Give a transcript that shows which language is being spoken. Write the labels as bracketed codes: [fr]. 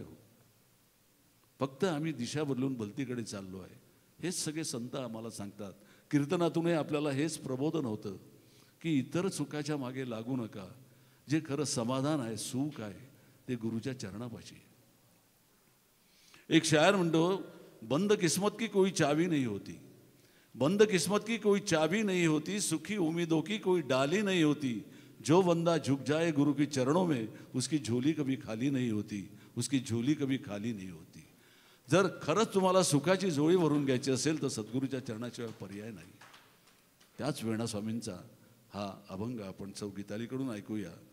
[mr] हो, फक्त आम्ही दिशा बदलून भलतीकडे चाललो आहे. हेच सगळे संत आम्हाला सांगतात. कीर्तनातूनही आपल्याला हेच प्रबोधन होतं की इतर सुखाच्या मागे लागू नका. जे खरं समाधान आहे, सुख आहे ते गुरुच्या चरणापाशी. एक शायर म्हणतो [hi] बंद किस्मत की कोई चाबी नहीं होती, बंद किस्मत की कोई चाबी नहीं होती, सुखी उम्मीदों की कोई डाली नहीं होती. जो बंदा झुक जाए गुरु के चरणों में उसकी झोली कभी खाली नहीं होती, उसकी झोली कभी खाली नहीं होती. [mr] जर खरंच तुम्हाला सुखाची झोळी भरून घ्यायची असेल तर सद्गुरूच्या चरणाशिवाय पर्याय नाही. त्याच वेणा स्वामींचा हा अभंग आपण चौ गीतालीकडून ऐकूया.